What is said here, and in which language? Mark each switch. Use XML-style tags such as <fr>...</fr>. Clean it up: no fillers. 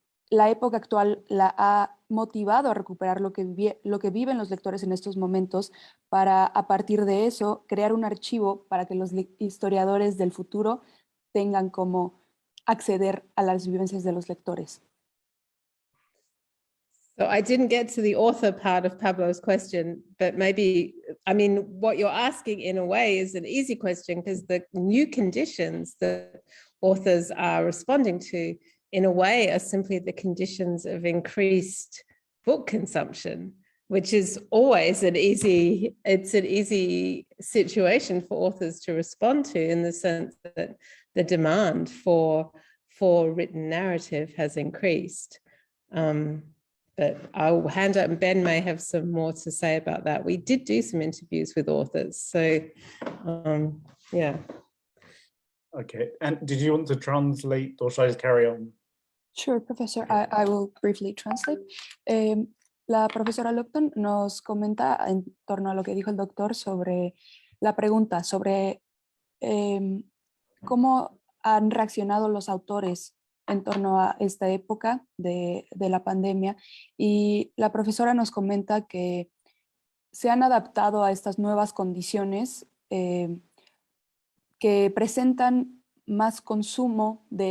<es>la época actual la ha motivado a recuperar lo que viven los lectores en estos momentos para, a partir de eso, crear un archivo para que los historiadores del futuro tengan cómo acceder a las vivencias de los lectores.</es> <en>So I didn't get to the author part of Pablo's question, but maybe, I mean, what you're asking in a way is an easy question because the new conditions that authors are responding to in a way are simply the conditions of increased book consumption, which is always an easy situation for authors to respond to, in the sense that the demand for written narrative has increased. But I'll hand up, and Ben may have some more to say about that. We did do some interviews with authors, so yeah. Okay, and did you want to translate or should I just carry on? Sure, Professor, I will briefly translate.</en> <es>La profesora Lupton nos comenta en torno a lo que dijo el doctor sobre la pregunta sobre cómo han reaccionado los autores en torno a esta época de la pandemia, y la profesora nos comenta que se han adaptado a estas nuevas condiciones que presentan más consumo</es>